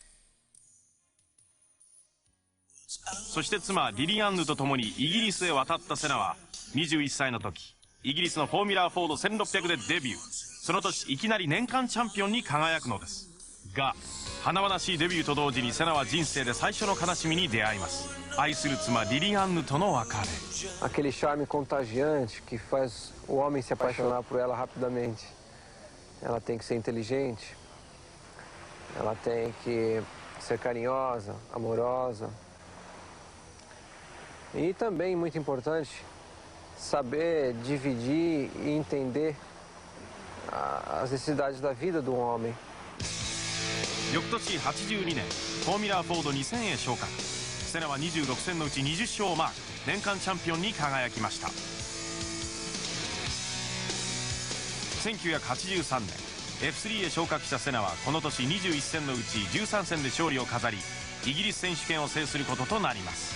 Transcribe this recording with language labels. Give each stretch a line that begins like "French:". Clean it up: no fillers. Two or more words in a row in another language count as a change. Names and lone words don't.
Japanese: そして妻リリアンヌと共にイギリスへ渡ったセナは21歳の時、イギリスのフォーミュラーフォード1600でデビュー。その年いきなり年間チャンピオンに輝くのです。が、華々しいデビューと同時にセナは人生で最初の悲しみに出会います。愛する妻リリアンヌとの別れ。
Portuguese: Aquele charme contagiante que faz o homem se apaixonar por ela rapidamente. Ela tem que ser inteligente, ela tem que ser carinhosa, amorosa. E também, muito importante, saber dividir e entender as necessidades da vida do homem.
Japanese: 翌年82年、フォーミュラーフォード2000へ昇格。セナは26戦のうち20勝をマーク。年間チャンピオンに輝きました。1983年、F3 へ昇格したセナはこの年21戦のうち13戦で勝利を飾り、イギリス選手権を制することとなります。